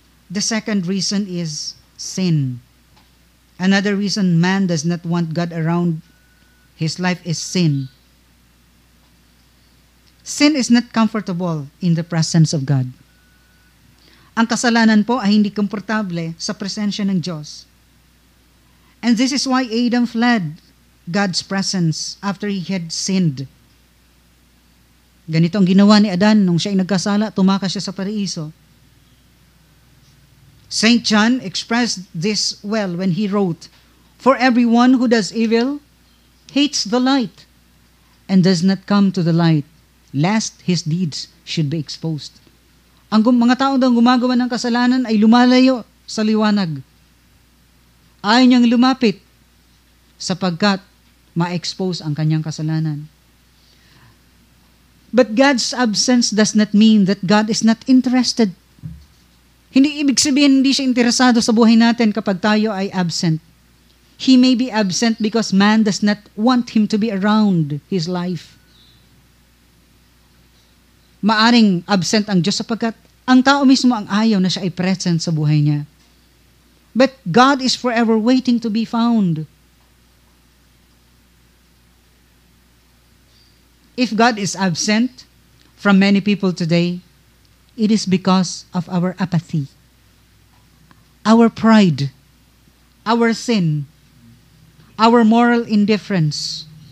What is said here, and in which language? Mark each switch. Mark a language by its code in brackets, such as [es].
[en] The second reason is sin. Another reason man does not want God around his life is sin. Sin is not comfortable in the presence of God. [tl] Ang kasalanan po ay hindi komportable sa presensya ng Diyos. [en] And this is why Adam fled God's presence after he had sinned. [tl] Ganito ang ginawa ni Adan nung siya ay nagkasala, tumakas siya sa paraiso. [en] St. John expressed this well when he wrote, "For everyone who does evil hates the light and does not come to the light, lest his deeds should be exposed." [tl] Ang mga tao daw gumagawa ng kasalanan ay lumalayo sa liwanag. Ayaw niyang lumapit sapagkat ma-expose ang kanyang kasalanan. [en] But God's absence does not mean that God is not interested. [tl] Hindi ibig sabihin hindi siya interesado sa buhay natin kapag tayo ay absent. [en] He may be absent because man does not want him to be around his life. [tl] Maaring absent ang Diyos sapagkat ang tao mismo ang ayaw na siya ay present sa buhay niya. [en] But God is forever waiting to be found. If God is absent from many people today, it is because of our apathy, our pride, our sin, our moral indifference.